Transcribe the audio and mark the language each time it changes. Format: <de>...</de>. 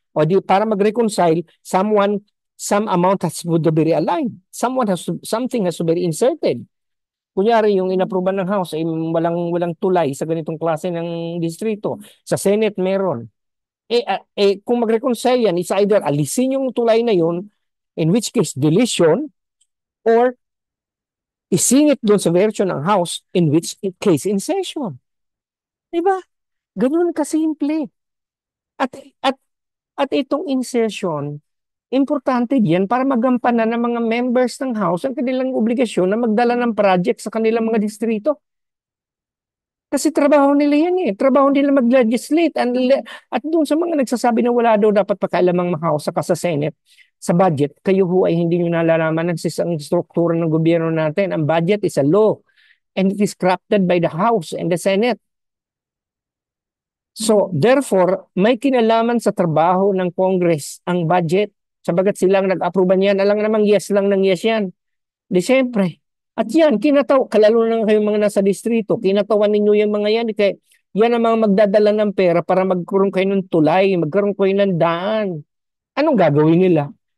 <tl>O di, para mag-reconcile,</tl> <en>some amount has to be realigned. Something has to be inserted.</en> <tl>Kunyari, yung inapruban ng House ay walang tulay sa ganitong klase ng distrito. Sa Senate, meron. Kung mag-reconcile yan,</tl> <en>it's either</en> <tl>alisin yung tulay na yun,</tl> <en>in which case, deletion,</en> <tl>or isingit doon sa version ng House,</tl> <en>in which case, insertion.</en> <tl>Diba? Ganun kasimple. At, at, at itong insertion, importante diyan para magampanan ng mga members ng House ang kanilang obligasyon na magdala ng project sa kanilang mga distrito. Kasi trabaho nila yan eh. Trabaho nila mag-legislate. At doon sa mga nagsasabi na wala daw dapat pakialamang House saka sa Senate sa budget, kayo ho ay hindi nyo nalalaman ang struktura ng gobyerno natin. Ang budget</tl> <en>is a law and it is crafted by the House and the Senate. So, therefore,</en> <tl>may kinalaman sa trabaho ng Congress ang budget. Sabagat silang nag-approve niyan, alang namang yes lang ng yes yan. Di siyempre. At yan, kalalo na kayong mga nasa distrito, kinatawan ninyo yung mga yan, kaya Yan ang mga magdadala ng pera para magkaroon kayo ng tulay, magkaroon kayo ng daan. Anong gagawin nila?</tl>